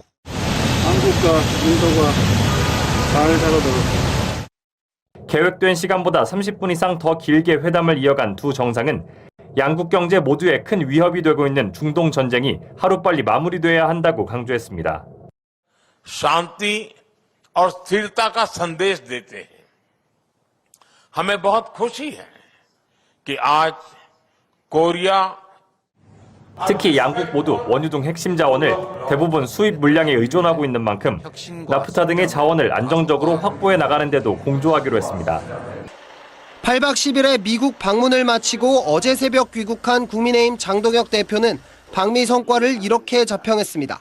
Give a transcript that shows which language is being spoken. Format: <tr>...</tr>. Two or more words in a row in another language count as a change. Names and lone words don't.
<ko>한국과 인도가 잘 살아도록 계획된 시간보다 30분 이상 더 길게 회담을 이어간 두 정상은 양국 경제 모두에 큰 위협이 되고 있는 중동 전쟁이 하루빨리 마무리돼야 한다고 강조했습니다.</ko> <hi>शांति और स्थिरता का संदेश देते हैं। हमें बहुत खुशी है कि आज कोरिया</hi> <ko>특히 양국 모두 원유 등 핵심 자원을 대부분 수입 물량에 의존하고 있는 만큼 나프타 등의 자원을 안정적으로 확보해 나가는 데도 공조하기로 했습니다. 8박 10일의 미국 방문을 마치고 어제 새벽 귀국한 국민의힘 장동혁 대표는 방미 성과를 이렇게 자평했습니다.</ko>